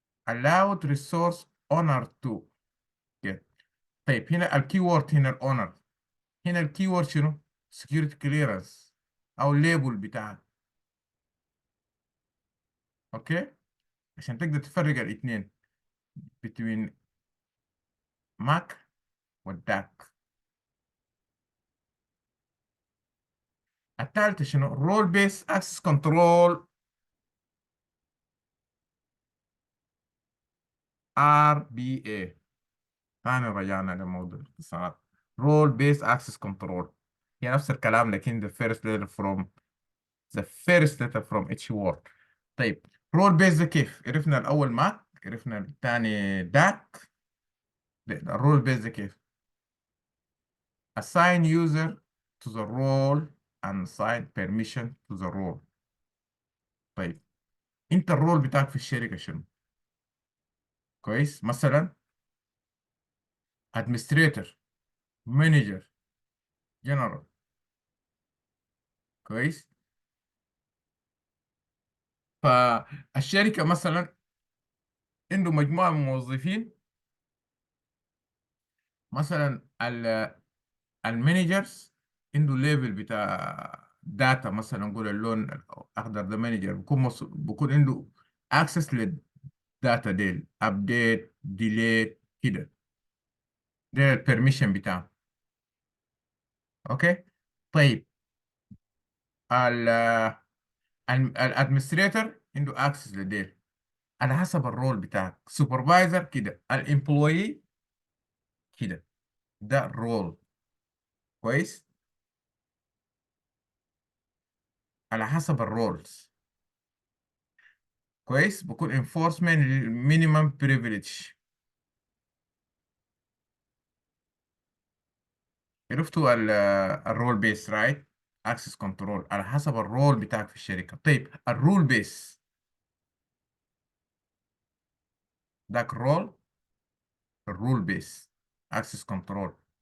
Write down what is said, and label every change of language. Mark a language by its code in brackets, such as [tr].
[en] allowed resource owner to get. [ar] طيب هنا الكيورد هنا الاونر. هنا الكيورد شنو؟ security clearance او الليبل بتاعك. اوكي. عشان تقدر تفرق الاثنين between ماك والداك. الثالثة شنو؟ [en] role based access control RBA. [ar] ثاني رجعنا لموضوع الاتصالات. [en] role based access control [ar] هي نفس الكلام، لكن [en] the first letter from the first letter from each word. [ar] طيب role based ده كيف؟ عرفنا الأول ماك، عرفنا الثاني داك. [en] الرول based [ar] ده كيف؟ [en] assign user to the role and assign permission to the role. [ar] طيب انت الرول بتاعك في الشركة شنو؟ كويس. [en] مثلا administrator، manager، general. [ar] كويس. فالشركة مثلا عنده مجموعة من الموظفين. مثلا المانجرز عنده ليفل بتاع داتا، مثلا نقول اللون الاخضر ده مانجر، بيكون عنده اكسس للداتا ديل، ابديت، ديليت كده. ده البرميشن بتاعه. اوكي. طيب الادمنستريتور عنده اكسس للديل على حسب الرول بتاعك. سوبرفايزر كده، الامبلوي كده. ده الرول. كويس. على حسب الرولز. كويس. بكون [en] enforcement minimum privilege. [ar] عرفتوا الرول بيس رايت؟ اكسس كنترول على حسب الرول بتاعك في الشركة. طيب الرول بيس ذاك الرول، الرول بيس اكسس كنترول.